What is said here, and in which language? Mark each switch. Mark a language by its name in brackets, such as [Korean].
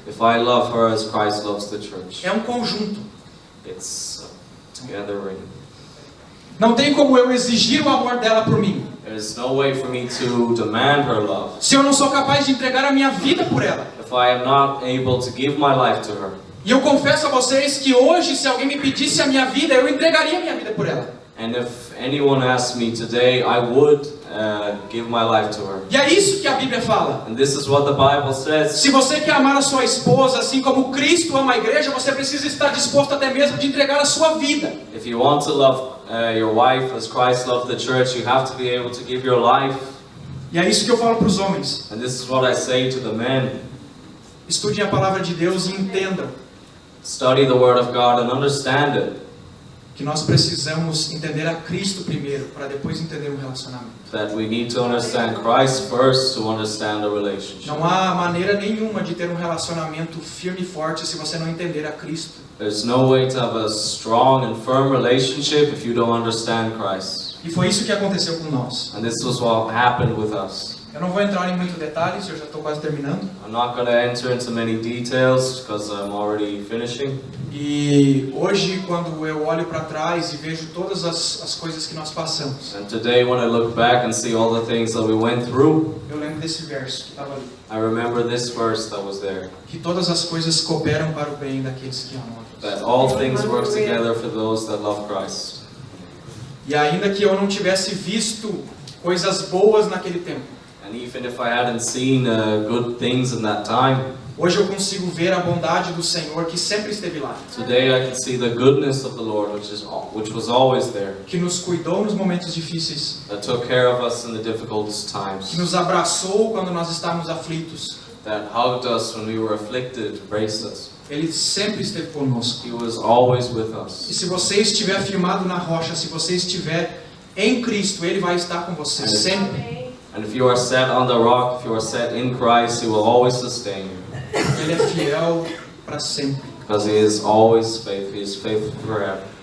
[English] If I love her as Christ loves the church. [Portuguese] É um conjunto. [English] It's together. [Portuguese] Não tem como eu exigir o amor dela por mim, [English] There's no way for me to demand her love [Portuguese] se eu não sou capaz de entregar a minha vida por ela. [English] if I am not able to give my life to her. [Portuguese] E eu confesso a vocês que hoje, se alguém me pedisse a minha vida, eu entregaria a minha vida por ela. [English] And if anyone asked me today, I would give my life to her. [Portuguese] E é isso que a Bíblia fala. [English] And this is what the Bible says. [Portuguese] Se você quer amar a sua esposa assim como Cristo ama a igreja, você precisa estar disposto até mesmo de entregar a sua vida. [English] If you want to love your wife as Christ loved the church, you have to be able to give your life. [Portuguese] E é isso que eu falo para os homens. [English] And this is what I say to the men. [Portuguese] Estudem a palavra de Deus e entendam [English] Study the Word of God and understand it. [Portuguese] que nós precisamos entender a Cristo primeiro, para depois entender um relacionamento. [English] That we need to understand Christ first to understand a relationship. [Portuguese] Não há maneira nenhuma de ter um relacionamento firme e forte se você não entender a Cristo. [English] There's no way to have a strong and firm relationship if you don't understand Christ. [Portuguese] E foi isso que aconteceu com nós. [English] And this was what happened with us. [Portuguese] Eu não vou entrar em muitos detalhes, eu já estou quase terminando. [English] I'm not going to enter into many details because I'm already finishing. [Portuguese] E hoje, quando eu olho para trás e vejo todas as coisas que nós passamos, [English] And today when I look back and see all the things that we went through, [Portuguese] eu lembro desse verso que estava ali. [English] I remember this verse that was there. [Portuguese] Que todas as coisas cooperam para o bem daqueles que amam a Deus. [English] That all things work together for those that love Christ. [Portuguese] E ainda que eu não tivesse visto coisas boas naquele tempo, [English] And even if I hadn't seen good things in that time, [Portuguese] Hoje eu consigo ver a bondade do Senhor que sempre esteve lá, [English] Today I can see the goodness of the Lord, which was always there, [Portuguese] que nos cuidou nos momentos difíceis, [English] that took care of us in the difficult [Portuguese] que [English] times, [Portuguese] nos abraçou quando nós estávamos aflitos. [English] that hugged us when we were afflicted, embraced us. [Portuguese] Ele sempre esteve conosco. [English] He was always with [Portuguese] E [English] us. [Portuguese] se você estiver firmado na rocha, se você estiver em Cristo, Ele vai estar com você sempre. [English] And if you are set on the rock, if you are set in Christ, He will always sustain you. [Portuguese] Ele é fiel para sempre. [English] Because He is always faithful. He is faithful forever.